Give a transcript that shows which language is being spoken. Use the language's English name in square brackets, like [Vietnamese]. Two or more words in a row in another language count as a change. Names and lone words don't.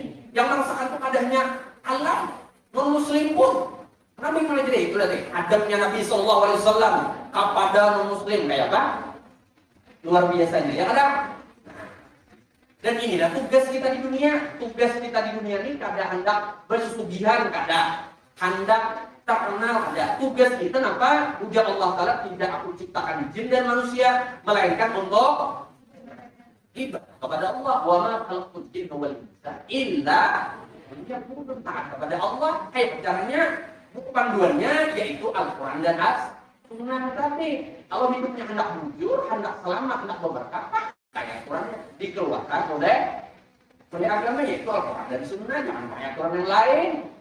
[Banjar] Yang merasakan itu adanya alam non-muslim pun. Nabi mulai dari itu tadi. Adabnya Nabi SAW kepada non-muslim kayak apa? Luar biasanya. Ya ada. Dan inilah tugas kita di dunia. Tugas kita di dunia ini kada hendak bersugihan, kada hendak terkenal, kada. Tugas kita apa? Ujar Allah Ta'ala, tidak aku ciptakan jin dan manusia, melainkan untuk ibadah kepada Allah. [Arabic] وما خلقت الجن والإنس إلا ليعبدون. [Banjar] Taat kepada Allah. Caranya panduannya yaitu Al-Quran dan As-Sunnah tadi. Kalau hidupnya hendak jujur, hendak selamat, hendak berberkah, kayak Quran dikeluarkan oleh agama yaitu Al-Quran dan Sunnah, jangan kayak Quran yang lain.